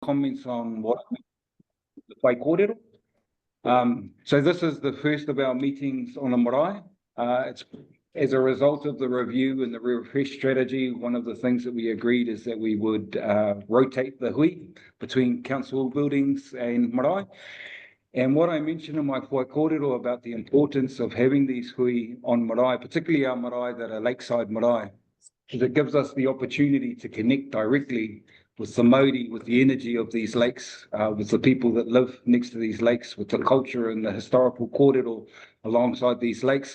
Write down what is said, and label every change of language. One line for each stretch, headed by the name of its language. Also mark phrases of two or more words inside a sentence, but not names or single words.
English: comments on what the
Māori: whai kōrero.
English: So this is the first of our meetings on a marae. It's as a result of the review and the refresh strategy. One of the things that we agreed is that we would rotate the hui between council buildings and marae. And what I mentioned in my
Māori: whai kōrero
English: about the importance of having these hui on marae, particularly our marae that are lakeside marae, is it gives us the opportunity to connect directly with the mauri, with the energy of these lakes, with the people that live next to these lakes, with the culture and the historical kōrero alongside these lakes.